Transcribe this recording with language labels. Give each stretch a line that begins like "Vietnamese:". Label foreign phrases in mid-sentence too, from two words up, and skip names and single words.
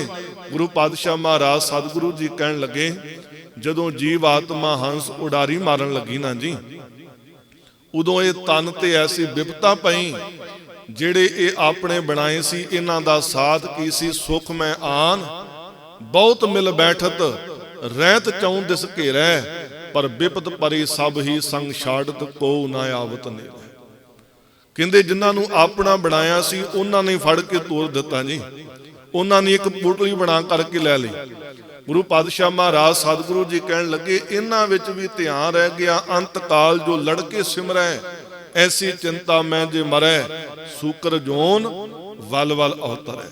Punjabi: ਗੁਰੂ ਪਾਤਸ਼ਾਹ ਮਹਾਰਾਜ ਸਤਿਗੁਰੂ ਜੀ ਕਹਿਣ ਲੱਗੇ, ਜਦੋਂ ਜੀਵ ਆਤਮਾ ਹੰਸ ਉਡਾਰੀ ਮਾਰਨ ਲੱਗੀ ਨਾ ਜੀ, ਉਦੋਂ ਯੇ ਤਨ ਤੇ ਐਸੀ ਵਿਪਤਾ ਪਈ, ਜਿਹੜੇ ਯੇ ਆਪਣੇ ਬਣਾਏ ਸੀ, ਇਨ੍ਹਾਂ ਦਾ ਸਾਥ ਕੀ ਸੀ, ਸੁਖ ਮੈਂ ਆਨ ਬਹੁਤ ਮਿਲ ਬੈਠਤ, ਰਹਤ ਚਉਂ ਦਿਸ ਘੇਰੈ, ਪਰ ਬਿਪਤ ਪਰੀ ਸਭ ਹੀ ਸੰਗ ਛਾਡਤ, ਕੋ ਨਾ ਆਵਤ ਨੇੜੈ। ਕਹਿੰਦੇ ਜਿਨ੍ਹਾਂ ਨੂੰ ਆਪਣਾ ਬਣਾਇਆ ਸੀ, ਉਨ੍ਹਾਂ ਨੇ ਫੜ ਕੇ ਤੋੜ ਦਿੱਤਾ ਜੀ, ਉਨ੍ਹਾਂ ਨੇ ਇਕ ਪੁਤਲੀ ਬਣਾ ਕਰਕੇ ਲੈ ਲਈ। ਗੁਰੂ ਪਾਤਸ਼ਾਹ ਮਹਾਰਾਜ ਸਤਿਗੁਰੂ ਜੀ ਕਹਿਣ ਲੱਗੇ, ਇਨ੍ਹਾਂ ਵਿਚ ਭੀ ਧਿਆਨ ਰਹਿ ਗਿਆ, ਅੰਤ ਕਾਲ ਜੋ ਲੜਕੇ ਸਿਮਰੈ, ਐਸੀ ਚਿੰਤਾ ਮੈਂ ਜੇ ਮਰੈ, ਸੂਕਰ ਜੋਨ ਵਲ ਵਲ ਅਵਤਰੈ।